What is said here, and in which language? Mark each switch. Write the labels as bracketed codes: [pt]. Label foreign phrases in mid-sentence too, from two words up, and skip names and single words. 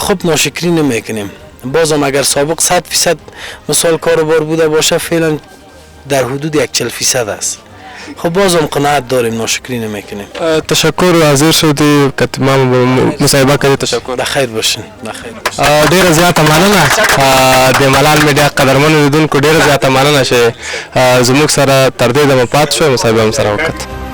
[fa] خوب ناشکری نمیکنیم. بازم اگر سابق 100% مثال کاروبار بوده باشه، فعلا در حدود 40% است. خب بازم قناعت داریم، ناشکری نمیکنیم. تشکر حاضر شدی که ما مصاحبه کړې. تشکر. بخیر باشین. بخیر باشین. [ps] ډیره زیاته مننه د ملال میډیا قدرمنو لیدونکو، ډیره زیاته مننه چې زموږ سره تر دې دمه پاتې شوی، مصاحبه هم سره وکړه.